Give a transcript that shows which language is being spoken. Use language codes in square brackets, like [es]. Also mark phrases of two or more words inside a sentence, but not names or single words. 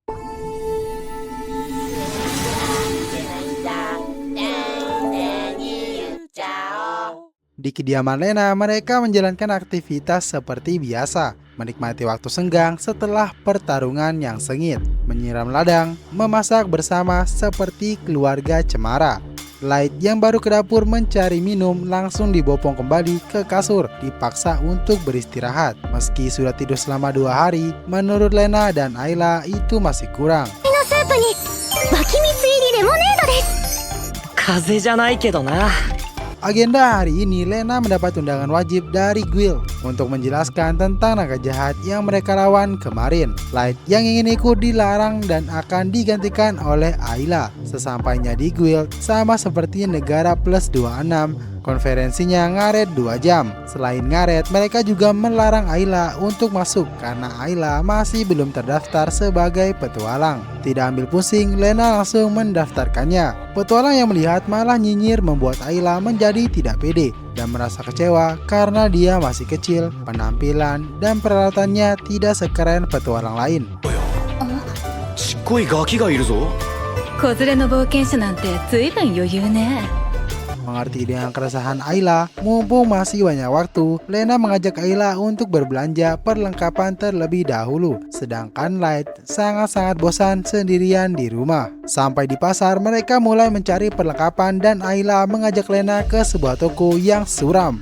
[id] Di kediaman Lena, mereka menjalankan aktivitas seperti biasa, menikmati waktu senggang setelah pertarungan yang sengit, menyiram ladang, memasak bersama seperti keluarga cemara. Light yang baru ke dapur mencari minum langsung dibopong kembali ke kasur, dipaksa untuk beristirahat. Meski sudah tidur selama 2 hari, menurut Lena dan Ayla itu masih kurang. [ja] 風邪じゃないけどな。 [id] Agenda hari ini, Lena mendapat undangan wajib dari Guild untuk menjelaskan tentang naga jahat yang mereka lawan kemarin. Light yang ingin ikut dilarang dan akan digantikan oleh Ayla. Sesampainya di Guild, sama seperti negara plus 26, konferensinya ngaret 2 jam. Selain ngaret, mereka juga melarang Ayla untuk masuk karena Ayla masih belum terdaftar sebagai petualang. Tidak ambil pusing, Lena langsung mendaftarkannya. Petualang yang melihat malah nyinyir membuat Ayla menjadi tidak pede dan merasa kecewa karena dia masih kecil, penampilan dan peralatannya tidak sekeren petualang lain. [ja] ちっこいガキがいるぞ。子連れの冒険者なんて随分余裕ね。 [id] Mengerti dengan keresahan Ayla, mumpung masih banyak waktu, Lena mengajak Ayla untuk berbelanja perlengkapan terlebih dahulu. Sedangkan Light sangat-sangat bosan sendirian di rumah. Sampai di pasar, mereka mulai mencari perlengkapan dan Ayla mengajak Lena ke sebuah toko yang suram.